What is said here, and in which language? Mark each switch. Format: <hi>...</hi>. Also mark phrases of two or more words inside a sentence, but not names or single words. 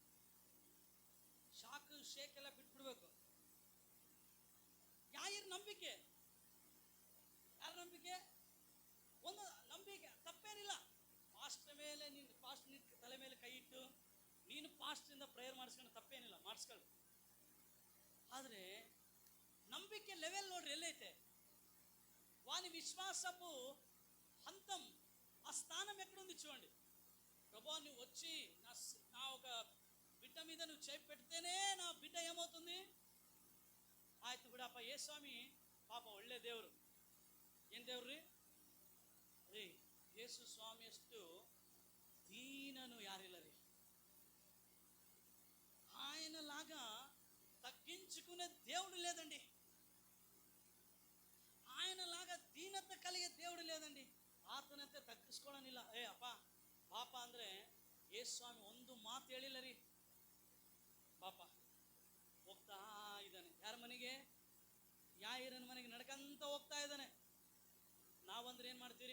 <kn>ಶಾಕ್ ಶೇಕ್ ಎಲ್ಲ ಬಿಟ್ಬಿಡ್ಬೇಕು. ಯಾಯೀರ್ ನಂಬಿಕೆ, ಯಾರ ನಂಬಿಕೆ? ಒಂದು ನಂಬಿಕೆ, ತಪ್ಪೇನಿಲ್ಲ. ಫಾಸ್ಟ್ ಮೇಲೆ ನೀನು ಫಾಸ್ಟ್ ತಲೆ ಮೇಲೆ ಕೈ ಇಟ್ಟು ನೀನು ಫಾಸ್ಟಿಂದ ಪ್ರೇಯರ್ ಮಾಡಿಸ್ಕೊಂಡು ತಪ್ಪೇನಿಲ್ಲ, ಮಾಡಿಸ್ಕೊಳ್ಳಿ. ಆದರೆ ನಂಬಿಕೆ ಲೆವೆಲ್ ನೋಡ್ರಿ ಎಲ್ಲೈತೆ.</kn> <te>వాని విశ్వాసపు హంతం ఆ స్థానం ఎక్కడుంది చూడండి. ప్రభువా నువ్వు వచ్చి నా ఒక బిడ్డ మీద నువ్వు చేయి పెడితేనే నా బిడ్డ ఏమవుతుంది</te> <kn>ಆಯ್ತು ಬಿಡಪ್ಪ. ಏ ಸ್ವಾಮಿ ಪಾಪ ಒಳ್ಳೆ ದೇವರು. ಏನು ದೇವ್ರಿ? ರೀ ಯೇಸು ಸ್ವಾಮಿಯಷ್ಟು దీనను యారిಲ್ಲ ರೀ.</kn> <te>ఆయనలాగా తగ్గించుకునే దేవుడు లేదండి. ఆయనలాగా దీనత కలిగే దేవుడు లేదండి.</te> <kn>ಆತನಂತೆ ತಗ್ಗಿಸ್ಕೊಳ್ಳೋನಿಲ್ಲ. ಅಪ್ಪ ಪಾಪ ಅಂದರೆ ಯೇಸು ಸ್ವಾಮಿ ಒಂದು ಮಾತು ಹೇಳಿಲ್ಲ ರೀ. ಪಾಪ ಹೋಗ್ತಾ ಇದ್ದಾನೆ. ಯಾರ ಮನೆಗೆ? ಯಾಯೀರನ ಮನೆಗೆ ನಡ್ಕಂತ ಹೋಗ್ತಾ ಇದ್ದಾನೆ. ನಾವಂದ್ರೆ ಏನು ಮಾಡ್ತೀವಿ?</kn>